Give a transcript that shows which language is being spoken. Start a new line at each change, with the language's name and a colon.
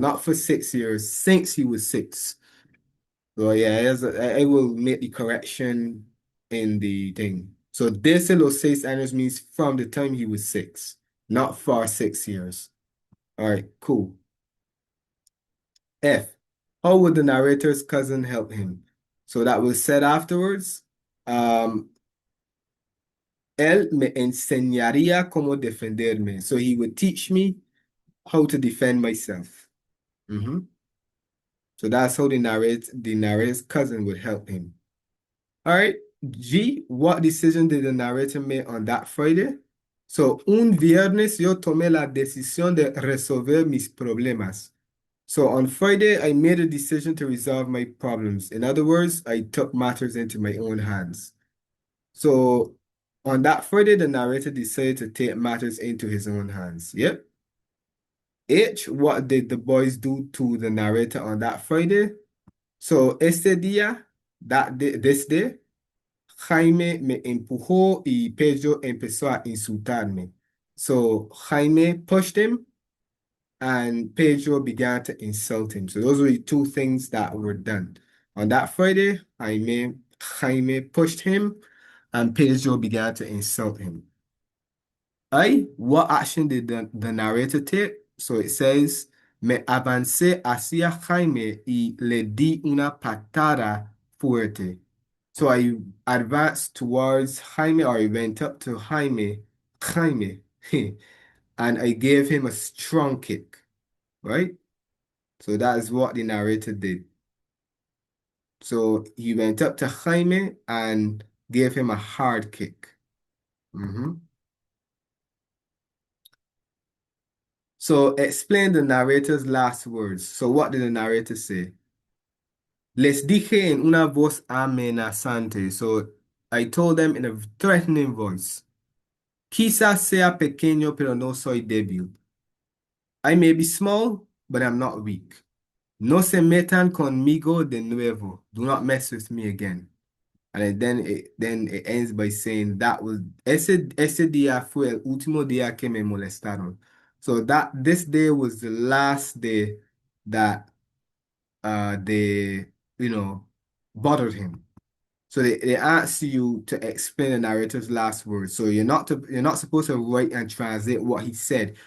English: Not for 6 years, since he was 6. So yeah, I will make the correction in the thing. So
Spanish: desde los 6 años
English: means from the time he was 6, not for 6 years. All right, cool. F, how would the narrator's cousin help him? So that was said afterwards.
Spanish: Él me enseñaría cómo defenderme.
English: So he would teach me how to defend myself. So that's how the narrator's cousin would help him. All right. G, what decision did the narrator make on that Friday?
Spanish: So, un viernes yo tomé la decisión de resolver mis problemas.
English: So on Friday, I made a decision to resolve my problems. In other words, I took matters into my own hands. So on that Friday, the narrator decided to take matters into his own hands. Yep. H, what did the boys do to the narrator on that Friday? So
Spanish: este día,
English: this day,
Spanish: Jaime me empujó y Pedro empezó a insultarme.
English: So Jaime pushed him and Pedro began to insult him. So those were the two things that were done. On that Friday, Jaime pushed him and Pedro began to insult him. What action did the narrator take? So it says,
Spanish: me avancé hacia Jaime y le di una patada fuerte.
English: So I advanced towards Jaime, or I went up to Jaime, and I gave him a strong kick, right? So that is what the narrator did. So he went up to Jaime and gave him a hard kick. Mhm. So explain the narrator's last words. So what did the narrator say?
Spanish: Les dije en una voz amenazante.
English: So I told them in a threatening voice.
Spanish: Quizás sea pequeño, pero no soy débil.
English: I may be small, but I'm not weak.
Spanish: No se metan conmigo de nuevo.
English: Do not mess with me again. And then it ends by saying that was
Spanish: ese día fue el último día que me molestaron.
English: So this day was the last day that they bothered him. So they asked you to explain the narrator's last words. So you're not supposed to write and translate what he said.